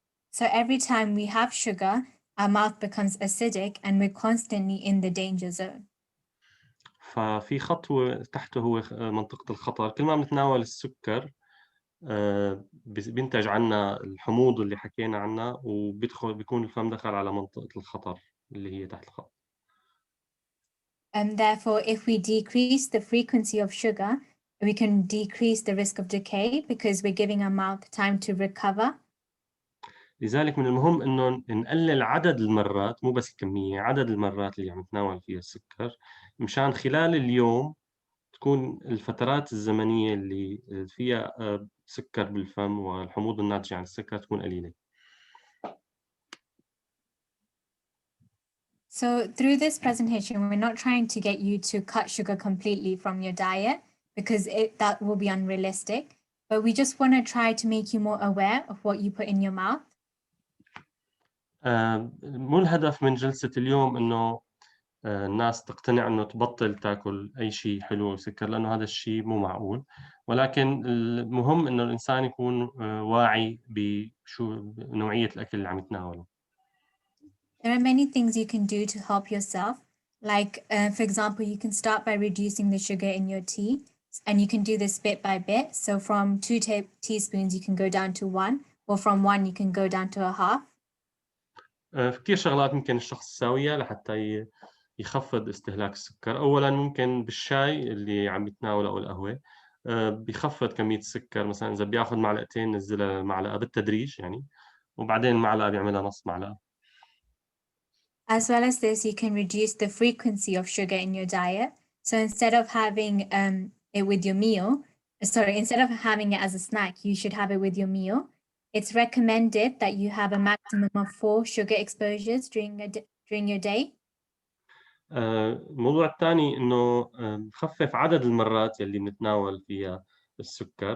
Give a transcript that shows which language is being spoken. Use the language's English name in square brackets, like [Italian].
[English] So every time we have sugar, our mouth becomes acidic and we're constantly in the danger zone. [Arabic] ففي خطوة تحته هو منطقة الخطر. كل ما بنتناول السكر بينتج عنا الحموض اللي حكينا عنها، بيكون الفم دخل على منطقة الخطر اللي هي تحت الخط. [English] And therefore, if we decrease the frequency of sugar, we can decrease the risk of decay because we're giving our mouth time to recover. [Arabic] لذلك من المهم إنه نقلل عدد المرات، مو بس الكمية، عدد المرات اللي عم نتناول فيها السكر، مشان خلال اليوم تكون الفترات الزمنية اللي فيها سكر بالفم والحموض الناتجة عن السكر تكون قليلة. [English] So through this presentation, we're not trying to get you to cut sugar completely from your diet because that will be unrealistic, but we just want to try to make you more aware of what you put in your mouth. [Arabic] مو الهدف من جلسة اليوم إنه الناس تقتنع إنه تبطل تاكل أي شيء حلو وسكر، لأنه هذا الشيء مو معقول، ولكن المهم إنه الإنسان يكون واعي بشو نوعية الأكل اللي عم يتناوله. [English] There are many things you can do to help yourself. Like, for example, you can start by reducing the sugar in your tea, and you can do this bit by bit. So from 2 teaspoons, you can go down to 1, or from 1, you can go down to a half. [Arabic] في كتير شغلات ممكن الشخص يساويها لحتى يخفض استهلاك السكر. أولاً ممكن بالشاي اللي عم يتناوله أو القهوة بيخفض كمية السكر، مثلاً إذا بياخد معلقتين نزلها معلقة بالتدريج يعني، وبعدين المعلقة بيعملها نص معلقة. [English] As well as this, you can reduce the frequency of sugar in your diet. So instead of having it with your meal, instead of having it as a snack, you should have it with your meal. It's recommended that you have a maximum of 4 sugar exposures during your day. [Arabic] الموضوع الثاني إنه نخفف عدد المرات يلي بنتناول فيها السكر.